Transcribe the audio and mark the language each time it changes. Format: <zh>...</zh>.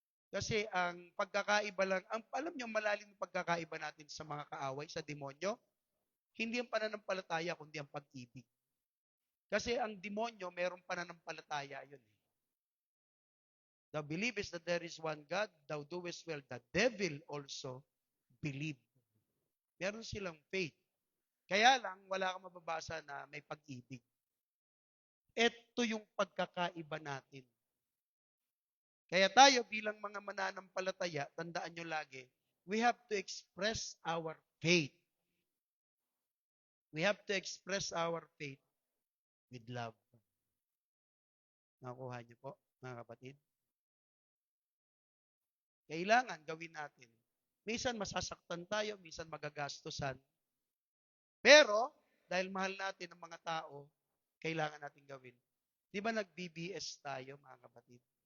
<tl>Kasi ang pagkakaiba lang, alam nyo, malalim ang pagkakaiba natin sa mga kaaway, sa demonyo, hindi ang pananampalataya, kundi ang pag-ibig. Kasi ang demonyo, mayroong pananampalataya yun.</tl> <en>Thou believest that there is one God, thou doest well. The devil also believe.</en> <tl>Meron silang faith. Kaya lang, wala kang mababasa na may pag-ibig. Ito yung pagkakaiba natin. Kaya tayo bilang mga mananampalataya, tandaan nyo lagi,</tl> <en>we have to express our faith. We have to express our faith with love.</en> <tl>Nakuha niyo po, mga kapatid? Kailangan gawin natin. Minsan masasaktan tayo, minsan magagastusan. Pero, dahil mahal natin ang mga tao, kailangan natin gawin. Di ba nag-BBS tayo, mga kapatid?</tl>